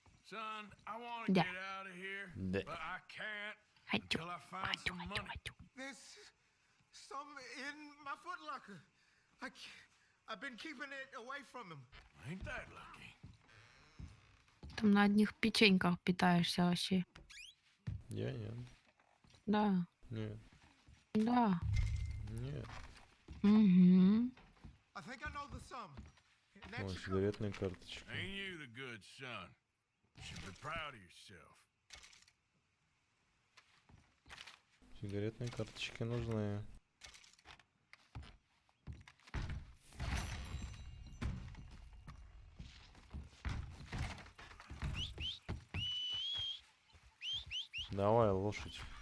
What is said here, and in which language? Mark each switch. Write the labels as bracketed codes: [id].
[en] Son, I want to get out of here, but I can't until I find some money. There's some in my footlocker. I've been keeping it away from him. Ain't that lucky? [ru] Там на одних печеньках питаешься вообще. Я нет. Да. Нет. Да. Нет. Угу. [en] I think I know the sum. [ru] О, сигаретные карточки. [en] Ain't you the good son? You should be proud of yourself. [ru] Сигаретные карточки нужны. Давай, лошадь.